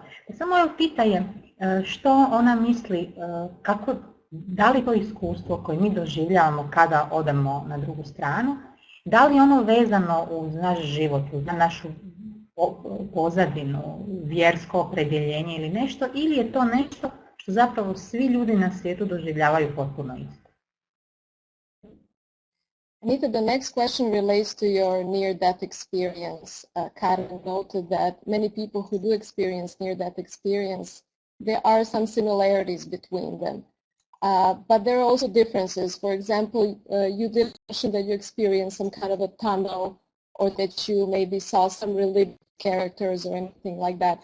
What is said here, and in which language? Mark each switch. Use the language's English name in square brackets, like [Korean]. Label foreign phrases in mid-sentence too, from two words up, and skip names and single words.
[Croatian] Samo moje pitanje, što ona misli, da li to iskustvo koje mi doživljavamo kada odemo na drugu stranu, da li je ono vezano uz naš život, uz našu pozadinu, vjersko opredjeljenje ili nešto, ili je to nešto što zapravo svi ljudi na svijetu doživljavaju potpuno isto? [English] Anita, the next question relates to your near-death experience. Karmen noted that many people who do experience near-death experience, there are some similarities between them. But there are also differences. For example, you did mention that you experienced some kind of a tunnel, or that you maybe saw some religious characters or anything like that.